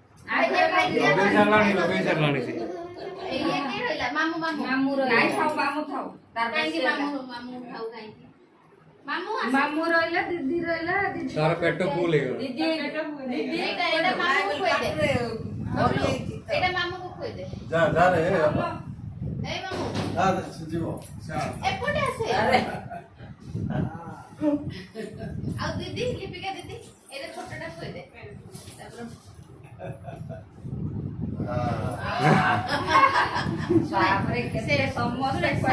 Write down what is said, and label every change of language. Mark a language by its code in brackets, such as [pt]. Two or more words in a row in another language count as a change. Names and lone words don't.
[or] ଲଗେଇ ସାରିଲାଣି ସେ ଇଏ କିଏ ରହିଲା ମାମୁ ମାମୁ ନାଇଁ ଥାଉ ମାମୁ ଥାଉ ତାର କାହିଁକି ମାମୁ ଥାଉ କାହିଁକି ମାମୁ ମାମୁ ରହିଲା ଦିଦି ରହିଲା ଦିଦି ତାର ପେଟ ଫୁଲ ହେଇଗଲା ଦିଦି ଦିଦି ଏଇଟା ମାମୁକୁ ଖୋଇ ଦେ ଏଇଟା ମାମୁକୁ ଖୋଇ ଦେ [hi] जा जा रे [or] ଏଇ ମାମୁ आ जीवो ଏପଟେ ଆସେ ଆଉ ଦିଦି ଲିପିକା ଦିଦି ଏଇଟା ଛୋଟଟା ଖୋଇ ଦେ ତାପରେ ତାପରେ କେତେ ସମସ୍ତେ